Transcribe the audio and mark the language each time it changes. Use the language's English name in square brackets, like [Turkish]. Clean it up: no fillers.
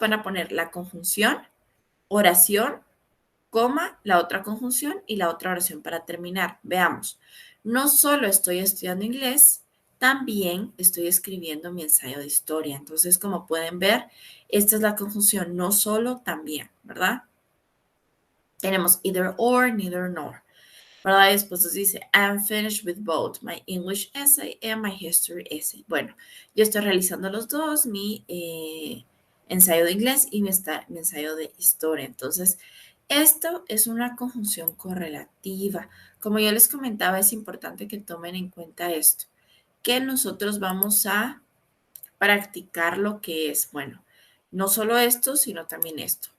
[Spanish] Van a poner la conjunción, oración, coma, la otra conjunción y la otra oración para terminar. Veamos, no solo estoy estudiando inglés, también estoy escribiendo mi ensayo de historia. Entonces, como pueden ver, esta es la conjunción no solo, también, ¿verdad? Tenemos either or, neither nor, ¿verdad? Y después nos dice, [English] I'm finished with both my English essay and my history essay. [Spanish] Bueno, yo estoy realizando los dos, mi ensayo de inglés y mi ensayo de historia. Entonces, esto es una conjunción correlativa. Como yo les comentaba, es importante que tomen en cuenta esto, que nosotros vamos a practicar lo que es, bueno, no solo esto, sino también esto.